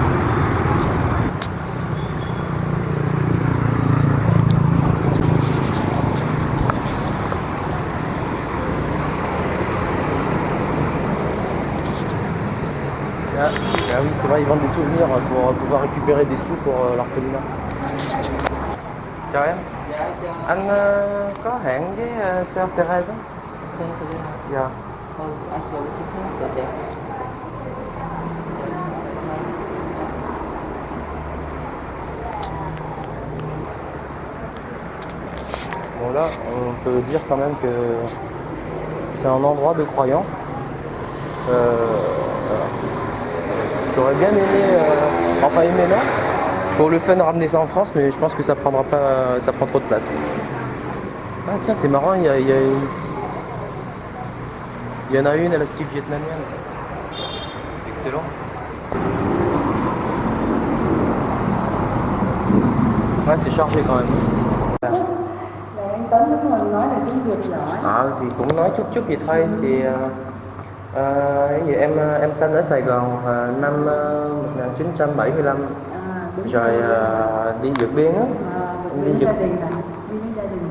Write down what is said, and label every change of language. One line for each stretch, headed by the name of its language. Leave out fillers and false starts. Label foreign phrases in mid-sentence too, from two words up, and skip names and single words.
French: Ah oui, c'est vrai, ils vendent des souvenirs pour pouvoir récupérer des sous pour l'orphelinat.
Vietnamese: Chào em. Anh có hẹn với Sœur Thérèse á? Sœur Thérèse. Dạ. Anh xuống chút khác của chị.
French: Bon là, on peut dire quand même que c'est un endroit de croyants. J'aurais bien aimé, enfin aimé là, pour le fun ramener ça en France, mais je pense que ça prendra pas, ça prend trop de place. Ah tiens, c'est marrant, il y en a une à la style vietnamienne. Excellent. Ouais, c'est chargé quand même.
Vietnamese: Anh Tuấn lúc mà nói là tiếng Việt giỏi. Thì cũng nói chút chút vậy thôi. Thì gì em sinh ở Sài Gòn năm 1975. Rồi đi vượt biên á. Đi gia đình à? Đi với gia đình.